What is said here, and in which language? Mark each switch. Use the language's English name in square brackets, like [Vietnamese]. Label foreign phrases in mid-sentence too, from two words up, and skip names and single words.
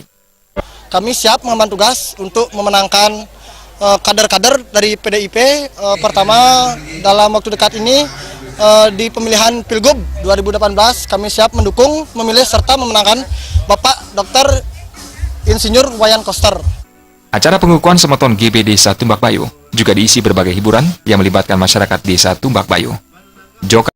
[Indonesian] Kami siap mengemban tugas untuk memenangkan kader-kader dari PDIP. Pertama, dalam waktu dekat ini di pemilihan Pilgub 2018, kami siap mendukung, memilih, serta memenangkan Bapak Dr. Insinyur Wayan Koster. Acara pengukuhan Semeton GB Desa Tumbak Bayuh juga diisi berbagai hiburan yang melibatkan masyarakat Desa Tumbak Bayuh.